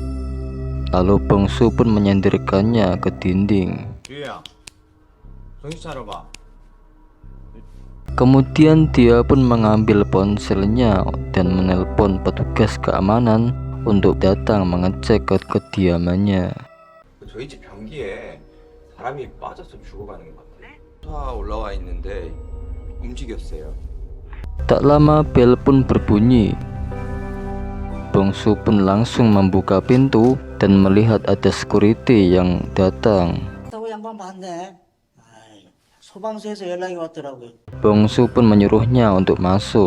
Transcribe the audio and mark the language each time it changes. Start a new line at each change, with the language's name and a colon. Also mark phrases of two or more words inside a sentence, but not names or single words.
Indonesian: Lalu Bong-soo pun menyandarkannya ke dinding. Kemudian dia pun mengambil ponselnya dan menelpon petugas keamanan untuk datang mengecek ke kediamannya.
Korean: 저희 집 변기에 사람이 빠져서 죽어가는 것 같아요. 다 올라와 있는데 움직였어요.
Indonesian: Tak lama bel pun berbunyi. Bong-soo pun langsung membuka pintu dan melihat ada security yang datang. Bong-soo pun menyuruhnya untuk masuk.